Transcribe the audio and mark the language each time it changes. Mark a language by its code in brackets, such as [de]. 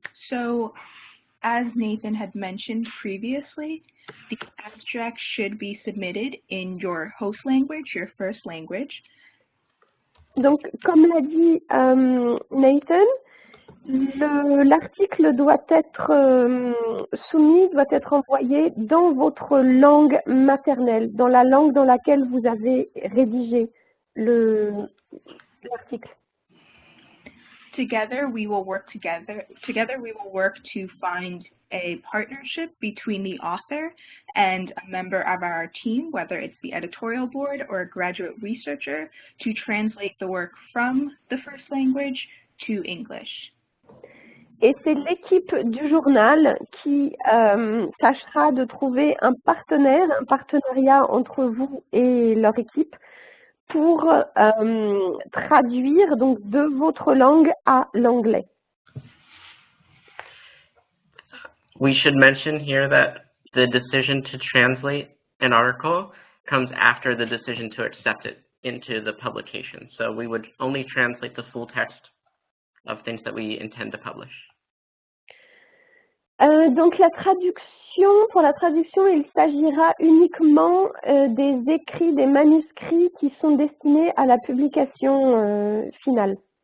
[en] So, as Nathan had mentioned previously, the abstract should be submitted in your host language, your first language. [fr] Donc, comme l'a dit Nathan, l'article doit être soumis, doit être envoyé dans votre langue maternelle, dans la langue dans laquelle vous avez rédigé l'article. [en] Together we will work to find a partnership between the author and a member of our team, whether it's the editorial board or a graduate researcher, to translate the work from the first language to English. [fr] Et c'est l'équipe du journal qui tâchera de trouver un partenariat entre vous et leur équipe pour traduire donc de votre langue à l'anglais. [en] We should mention here that the decision to translate an article comes after the decision to accept it into the publication. So we would only translate the full text of things that we intend to publish. [fr] Donc pour la traduction, il s'agira uniquement des écrits, des manuscrits qui sont destinés à la publication finale.